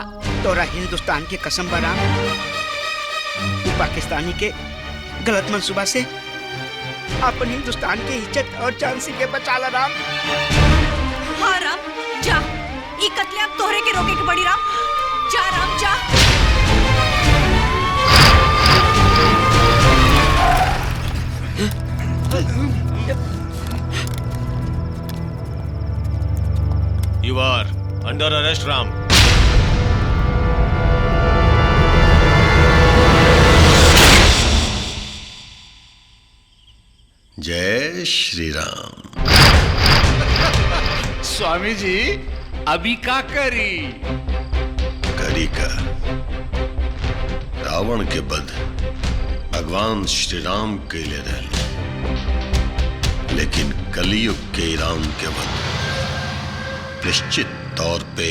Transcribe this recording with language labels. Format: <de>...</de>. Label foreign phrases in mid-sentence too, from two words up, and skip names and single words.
<bho>तोरा हिंदुस्तान के कसम बा राम, वो पाकिस्तानी के गलत मंसूबा से अपन हिंदुस्तान के इज्जत और झांसी के बचाला राम। हाँ राम, जा। ई कत्ले अब तोहरे के रोके के पड़ी राम। जा राम, जा।</bho> <en>You are under arrest, Ram.</en> <bho>जय श्री राम। स्वामी जी अभी का करी? करी का रावण के बध भगवान श्री राम के लिए रहले, लेकिन कलयुग के राम के बध निश्चित तौर पे</bho>